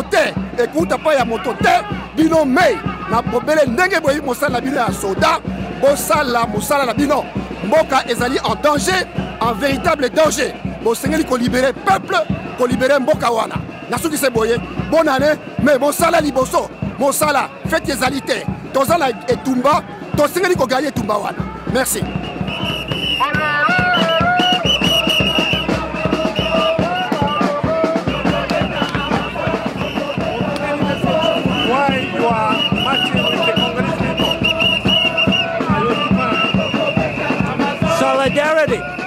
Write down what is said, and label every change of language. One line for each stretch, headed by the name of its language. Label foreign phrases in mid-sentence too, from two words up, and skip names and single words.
Lingala: te ekuta pa ya moto te bino mei na bobele ndenge boyebi mosala na bino ya soda bosala mosala na bino mboka ezali
French: en danger en véritable danger
Lingala: bosengeli kolibere peuple kolibere mboka wana nasuki se boye
French: bonne année
Lingala: mais bosala liboso mosala fete ezali te toza na etumba tosengeli koganye etumba wana merci.
English: Why you are marching with the Congolese people? Solidarity.